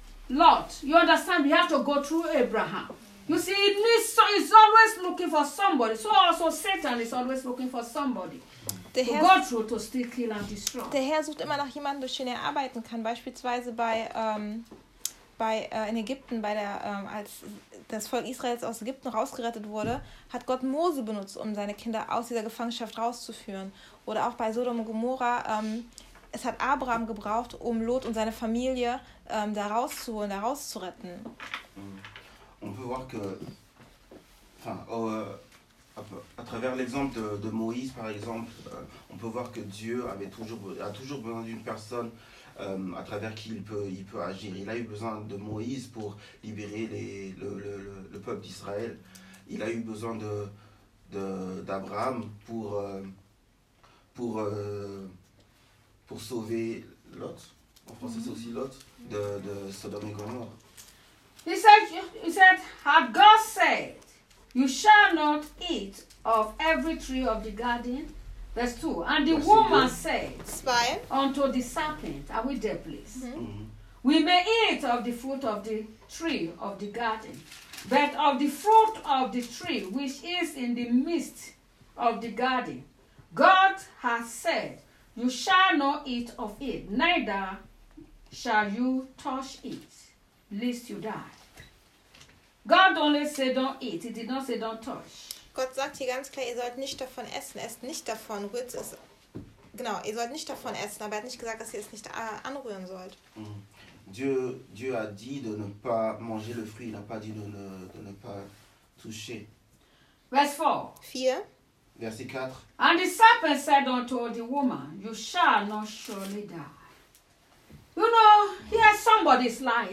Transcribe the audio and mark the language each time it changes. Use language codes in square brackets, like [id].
[en] Lot, you understand? We have to go through Abraham. You see, it needs so he's always looking for somebody. So also Satan is always looking for somebody to go through to steal, kill and destroy. [de] Der Herr sucht immer nach jemanden, durch den er arbeiten kann. Beispielsweise in Ägypten, als das Volk Israels aus Ägypten rausgerettet wurde, hat Gott Mose benutzt, um seine Kinder aus dieser Gefangenschaft rauszuführen. Oder auch bei Sodom und Gomorra, es hat Abraham gebraucht, um Lot und seine Familie da rauszuholen, da rauszuretten. [fr] On peut voir que À travers l'exemple de Moïse, par exemple, on peut voir que Dieu a toujours besoin d'une personne à travers qui il peut agir. Il a eu besoin de Moïse pour libérer le peuple d'Israël. Il a eu besoin d'Abraham pour sauver Lot. En français, c'est aussi Lot, de Sodome et Gomorrhe. [en] He said, had God said, you shall not eat of every tree of the garden. Verse 2. And the woman said, spying unto the serpent, are we there, please? Mm-hmm. We may eat of the fruit of the tree of the garden, but of the fruit of the tree which is in the midst of the garden, God has said, you shall not eat of it, neither shall you touch it, lest you die. God only said don't eat. He did not say don't touch. [de] Gott sagt hier ganz klar, ihr sollt nicht davon essen. Esst nicht davon. Rührt es. Genau, ihr sollt nicht davon essen. Aber er hat nicht gesagt, dass ihr es nicht anrühren sollt. Mm. [fr] Dieu a dit de ne pas manger le fruit. Il n'a pas dit de ne pas toucher. [en] Verse 4. [fr] Verset 4. [en] And the serpent said unto the woman, you shall not surely die. You know, here somebody's lying.